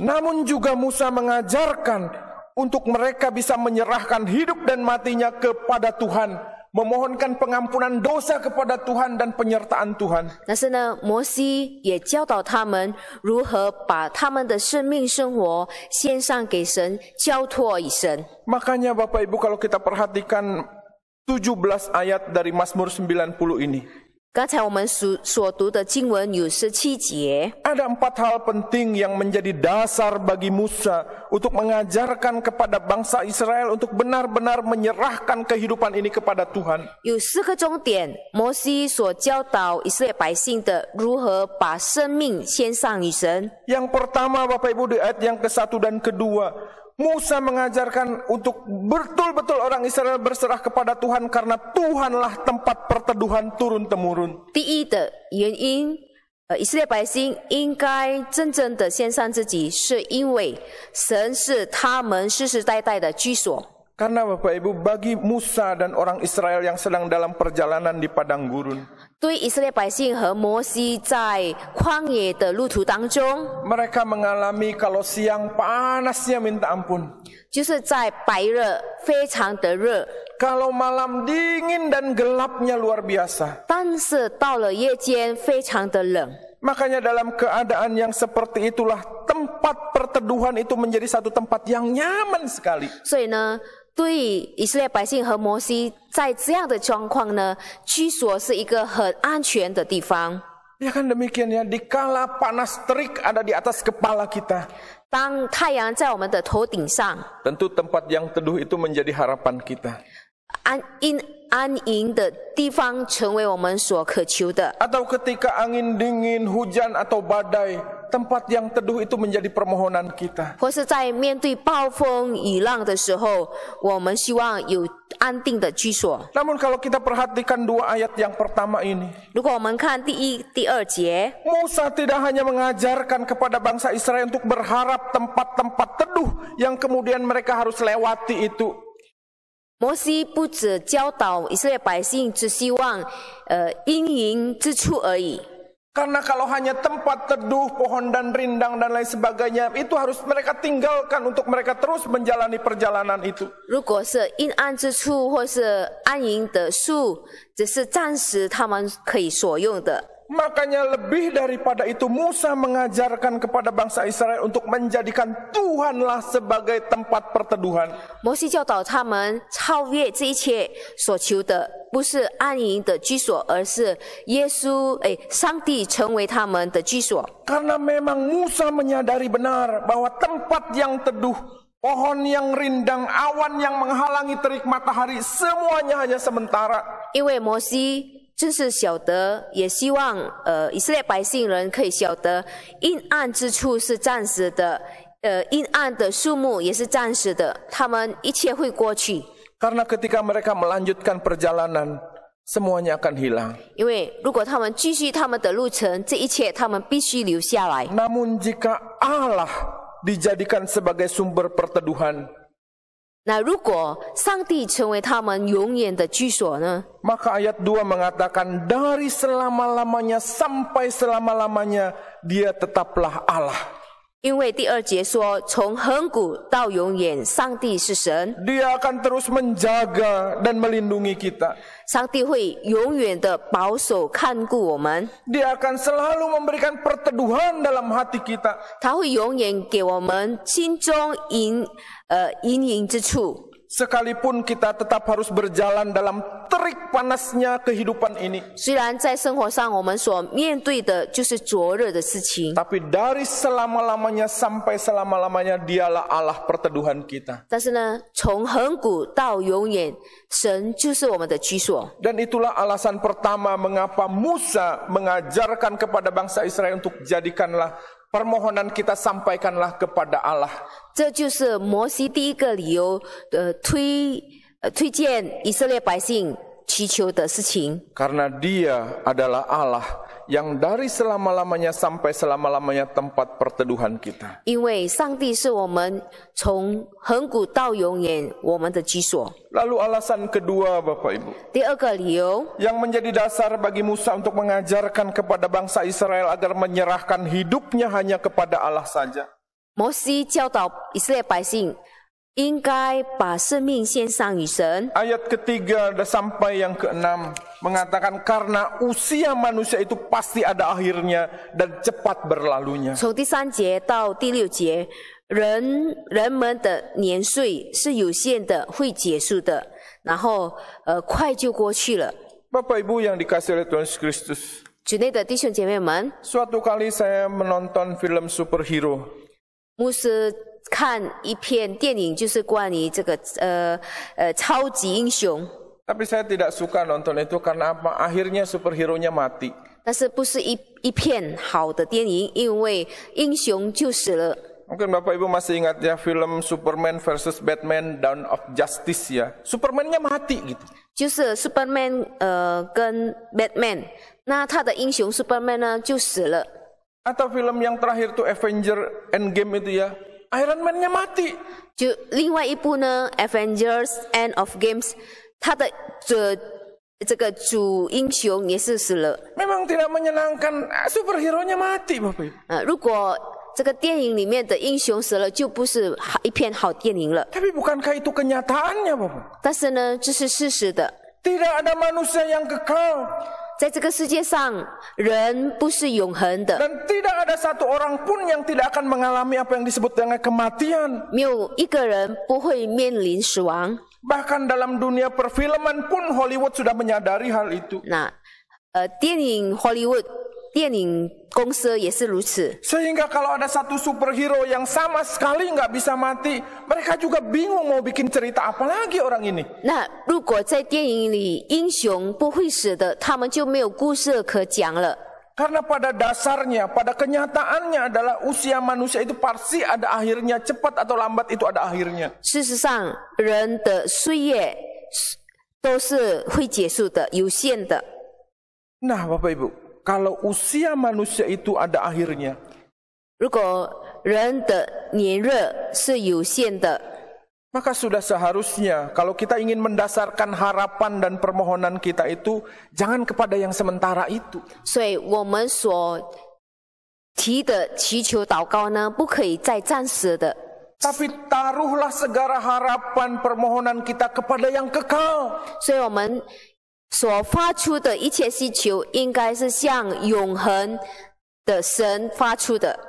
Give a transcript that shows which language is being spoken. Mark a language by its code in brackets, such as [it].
[id] Namun juga Musa mengajarkan untuk mereka bisa menyerahkan hidup dan matinya kepada Tuhan, memohonkan pengampunan dosa kepada Tuhan dan penyertaan Tuhan. [zh] 但是呢，摩西也教导他们如何把他们的生命生活献上给神，交托于神。 [id] Makanya Bapak Ibu kalau kita perhatikan 17 ayat dari Mazmur 90 ini. [zh] 刚才我们所读的经文有17节， [id] Ada 4 hal penting yang menjadi dasar bagi Musa untuk mengajarkan kepada bangsa Israel untuk benar-benar menyerahkan kehidupan ini kepada Tuhan. [zh] 有4个重点，摩西所教导以色列百姓的如何把生命献上于神。 [id] Yang pertama Bapak Ibu di ayat yang ke-1 dan ke-2, Musa mengajarkan untuk betul-betul orang Israel berserah kepada Tuhan karena Tuhanlah tempat perteduhan turun-temurun. [zh] 第一的原因，以色列百姓应该真正的献上自己，是因为神是他们世世代代的居所。 [id] Karena Bapak Ibu bagi Musa dan orang Israel yang sedang dalam perjalanan di padang gurun, [zh] 对以色列百姓和摩西在旷野的路途当中， [id] mereka mengalami kalau siang panasnya minta ampun, [zh] 就是在白热非常的热， [id] kalau malam dingin dan gelapnya luar biasa. [zh] 但是到了夜间非常的冷。 [id] Makanya dalam keadaan yang seperti itulah tempat perteduhan itu menjadi satu tempat yang nyaman sekali. [zh] 所以呢，对于以色列百姓和摩西在这样的状况呢，居所是一个很安全的地方。 [id] Ya kan demikian ya, dikala panas terik ada di atas kepala kita. [zh] 当太阳在我们的头顶上， [id] Tentu tempat yang teduh itu menjadi harapan kita. [zh] 安营的地方成为我们所渴求的。 [id] Atau ketika angin dingin, hujan atau badai, tempat yang teduh itu menjadi permohonan kita. [zh] 或是在面对暴风雨浪的时候，我们希望有安定的居所。 [id] Namun kalau kita perhatikan 2 ayat yang pertama ini, [zh] 如果我们看第1、第2节， [id] Musa tidak hanya mengajarkan kepada bangsa Israel untuk berharap tempat-tempat teduh yang kemudian mereka harus lewati itu. [zh] 摩西不只教导以色列百姓只希望阴营之处而已。 [id] Karena kalau hanya tempat teduh, pohon dan rindang dan lain sebagainya, itu harus mereka tinggalkan untuk mereka terus menjalani perjalanan itu. [zh] 如果是阴暗之处或是安营的树，只是暂时他们可以所用的。 [id] Makanya lebih daripada itu Musa mengajarkan kepada bangsa Israel untuk menjadikan Tuhanlah sebagai tempat perteduhan. [zh] 摩西教导他们超越这一切所求的，不是安营的居所，而是耶稣上帝成为他们的居所。 [id] Karena memang Musa menyadari benar bahwa tempat yang teduh, pohon yang rindang, awan yang menghalangi terik matahari, semuanya hanya sementara. [zh] 因为摩西 正是晓得，也希望以色列百姓人可以晓得，阴暗之处是暂时的，阴暗的树木也是暂时的，他们一切会过去。 [id] Karena ketika mereka melanjutkan perjalanan, semuanya akan hilang. [zh] 因为如果他们继续他们的路程，这一切他们必须留下来。 [id] Namun jika Allah dijadikan sebagai sumber perteduhan, [zh] 那如果上帝成为他们永远的居所呢？ [id] maka ayat 2 mengatakan dari selama-lamanya sampai selama-lamanya dia tetaplah Allah. [zh] 因为第2节说，从恒古到永远，上帝是神， [id] Dia akan terus menjaga dan melindungi kita. [zh] 上帝会永远的保守看顾我们， [id] Dia akan selalu memberikan perteduhan dalam hati kita. [zh] 他会永远给我们心中阴影之处。 [id] Sekalipun kita tetap harus berjalan dalam terik panasnya kehidupan ini. [zh] 虽然在生活上我们所面对的就是灼热的事情， [id] Tapi dari selama-lamanya sampai selama-lamanya dialah Allah perteduhan kita. [zh] 但是呢，从恒古到永远，神就是我们的居所。 [id] Dan itulah alasan pertama mengapa Musa mengajarkan kepada bangsa Israel untuk jadikanlah permohonan kita sampaikanlah kepada Allah. [zh] 这就是摩西第一个理由，推荐以色列百姓祈求的事情。 [id] Karena dia adalah Allah yang dari selama-lamanya sampai selama-lamanya tempat perteduhan kita. [zh] 因为上帝是我们从恒古到永远我们的居所。 [id] Lalu alasan kedua Bapak Ibu, [zh] 第二个理由， [id] yang menjadi dasar bagi Musa untuk mengajarkan kepada bangsa Israel agar menyerahkan hidupnya hanya kepada Allah saja. [zh] 摩西教导以色列百姓应该把生命献上于神。 [id] Ayat ketiga sampai yang keenam mengatakan karena usia manusia itu pasti ada akhirnya dan cepat berlalunya. [zh] 从第3节到第6节，人们的年岁是有限的，会结束的，然后快就过去了。 [id] Bapak Ibu yang dikasihi oleh Tuhan Yesus Kristus, [zh] 主内的弟兄姐妹们， [id] suatu kali saya menonton film superhero. [zh] 牧师看一片电影，就是关于这个超级英雄。 [id] Tapi saya tidak suka nonton itu karena apa? Akhirnya superhero-nya mati. [zh] 但是不是一片好的电影，因为英雄就死了。 [id] Mungkin Bapak Ibu masih ingat ya film Superman versus Batman Dawn of Justice ya. Superman-nya mati gitu. [zh] 就是 Superman 跟 Batman， 那他的英雄 Superman 呢就死了。 [id] Atau film yang terakhir tuh Avenger Endgame itu ya. Iron Man-nya mati. [zh] 就另外一部呢 Avengers End of Games， 他的这个主英雄也是死了。 [id] Memang tidak menyenangkan, superhero-nya mati Bapak Ibu. [zh] 如果这个电影里面的英雄死了，就不是一片好电影了。 [id] Tapi bukankah itu kenyataannya Bapak? [zh] 但是呢，这是事实的。 [id] Tidak ada manusia yang kekal. [zh] 在这个世界上，人不是永恒的， [id] Dan tidak ada satu orang pun yang tidak akan mengalami apa yang disebut dengan kematian. [zh] 没有一个人不会面临死亡。 [id] Bahkan dalam dunia perfilman pun Hollywood sudah menyadari hal itu. [zh] 那电影 Hollywood 电影公司也是如此。 [id] Sehingga kalau ada satu superhero yang sama sekali nggak bisa mati, mereka juga bingung mau bikin cerita apa lagi orang ini. [zh] 那如果在电影里英雄不会死的，他们就没有故事可讲了。 [id] Karena pada dasarnya, pada kenyataannya adalah usia manusia itu pasti ada akhirnya, cepat atau lambat itu ada akhirnya. [zh] 事实上，人的岁月都是会结束的，有限的。 [id] Nah Bapak Ibu, kalau usia manusia itu ada akhirnya, [zh] 如果人的年日是有限的， [id] Maka sudah seharusnya kalau kita ingin mendasarkan harapan dan permohonan kita itu jangan kepada yang sementara itu. [zh] 所以我们所提的祈求祷告呢，不可以再暂时的， [id] Tapi taruhlah segala harapan permohonan kita kepada yang kekal. [zh] 所以我们所发出的一切需求，应该是向永恒的神发出的。